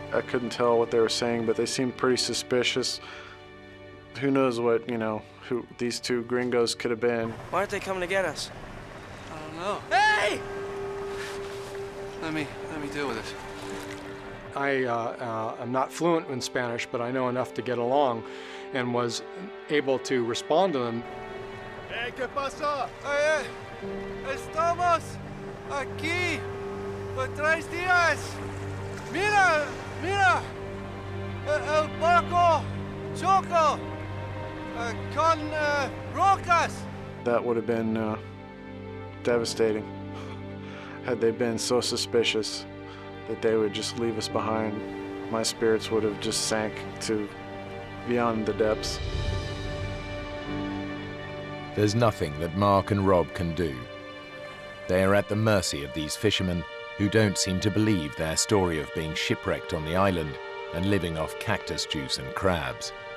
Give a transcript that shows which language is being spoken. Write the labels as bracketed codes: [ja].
[en] I couldn't tell what they were saying, but they seemed pretty suspicious. Who knows what, who these two gringos could have been. Why aren't they coming to get us? I don't know. Hey! Let me deal with this. I'm not fluent in Spanish, but I know enough to get along and was able to respond to them. [es] Hey, ¿qué pasó? Oye, estamos aquí por 3 días. Mira, mira, el barco choco con rocas. [en] That would have been devastating had they been so suspicious that they would just leave us behind. My spirits would have just sank to beyond the depths. There's nothing that Mark and Rob can do. They are at the mercy of these fishermen who don't seem to believe their story of being shipwrecked on the island and living off cactus juice and crabs.